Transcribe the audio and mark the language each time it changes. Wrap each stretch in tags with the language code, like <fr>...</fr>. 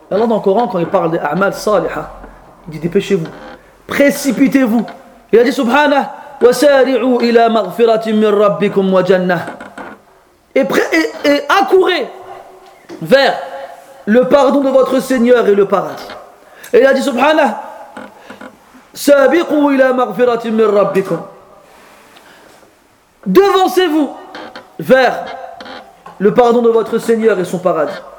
<fr>Allah dans le Coran, quand il parle des a'mal saliha, il dit dépêchez-vous, précipitez-vous. Il a dit</fr> <ar>subhanah, وَسَارِعُوا إِلَى مَغْفِرَةٍ مِنْ رَبِّكُمْ وَجَنَّةٍ.</ar> <fr>Et accourez vers le pardon de votre Seigneur et le paradis. Et il a dit</fr> <ar>subhanah, سَابِقُوا إِلَى مَغْفِرَةٍ مِنْ رَبِّكُمْ.</ar> <fr>Devancez-vous vers le pardon de votre Seigneur et son paradis.</fr>